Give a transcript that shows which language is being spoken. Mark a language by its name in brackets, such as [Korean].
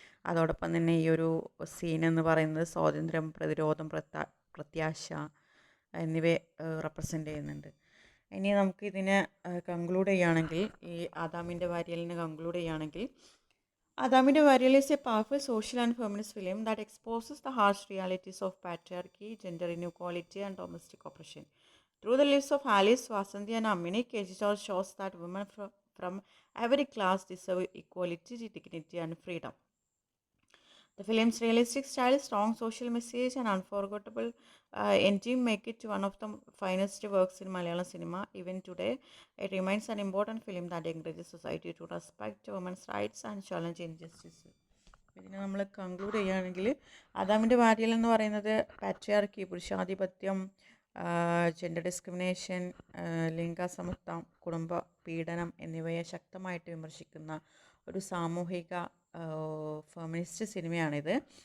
[Malayalam] അതോടൊപ്പം തന്നെ ഈ ഒരു സീൻ എന്ന് പറയുന്നത് സ്വാതന്ത്ര്യം, പ്രതിരോധം, പ്രത്യാശ എന്നിവയെ റെപ്രസെൻ്റ് ചെയ്യുന്നുണ്ട്. ഇനി നമുക്ക് ഇതിനെ കൺക്ലൂഡ് ചെയ്യുകയാണെങ്കിൽ, [English] ഈ ആദാമിൻ്റെ വാര്യലിനെ കൺക്ലൂഡ് ചെയ്യുകയാണെങ്കിൽ, ആദാമിൻ്റെ വാര്യൽ is a powerful social and feminist film that exposes the harsh realities of patriarchy, gender inequality and domestic oppression. Through the lives of Alice, Vasanthi and Amini, K.G. George shows that women from every class deserve equality, dignity and freedom. The film's realistic style, strong social message and unforgettable ending make it one of the finest works in Malayalam cinema. Even today, it remains an important film that encourages society to respect women's rights and challenge injustice. [Malayalam] ഇതിനെ നമ്മൾ conclude ചെയ്യുകയാണെങ്കിൽ, ആദാമിൻ്റെ വാര്യൽ എന്ന് പറയുന്നത് patriarchy, പുരുഷാധിപത്യം, gender discrimination, ലിംഗസമത്വം, കുടുംബ പീഡനം എന്നിവയെ ശക്തമായിട്ട് വിമർശിക്കുന്ന ഒരു സാമൂഹിക ഫെമിനിസ്റ്റ് സിനിമയാണിത്.